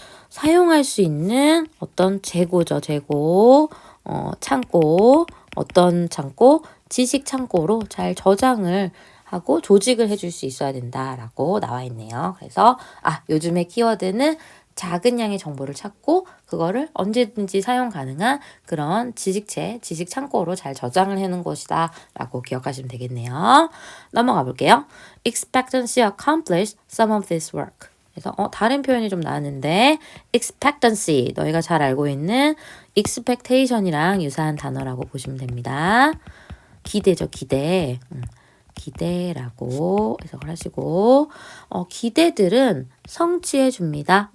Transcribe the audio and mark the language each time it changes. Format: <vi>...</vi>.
<ko>사용할 수 있는 어떤 재고죠. 재고, 창고, 어떤 창고, 지식 창고로 잘 저장을 하고 조직을 해줄 수 있어야 된다라고 나와 있네요. 그래서 요즘의 키워드는 작은 양의 정보를 찾고 그거를 언제든지 사용 가능한 그런 지식체, 지식 창고로 잘 저장을 해놓은 것이다 라고 기억하시면 되겠네요. 넘어가 볼게요.</ko> <en>Expectancy accomplish some of this work.</en> <ko>그래서 다른 표현이 좀 나왔는데 expectancy, 너희가 잘 알고 있는 expectation이랑 유사한 단어라고 보시면 됩니다. 기대죠, 기대. 기대라고 해석을 하시고 기대들은 성취해 줍니다.</ko>